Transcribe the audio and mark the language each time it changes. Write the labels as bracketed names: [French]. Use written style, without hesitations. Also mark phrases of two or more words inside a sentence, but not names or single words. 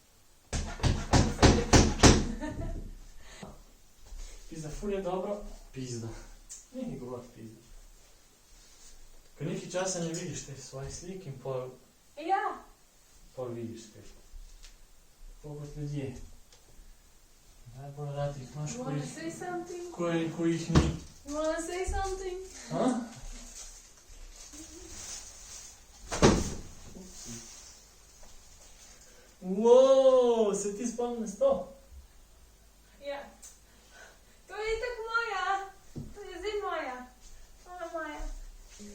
[Slovenian] Pizda, ful je dobro. Pizda. Nekaj govor pizda. Ko nekaj časa ne vidiš te svoje slik in pol vidiš spet. Tako kot ljudje. Najbolj rad jih imaš, [English] You wanna say something? [Slovenian] ko jih ni. [English] You wanna say something? [Slovenian] Wow, se ti spomniš to? Ja. To je itak moja. To je zdaj moja.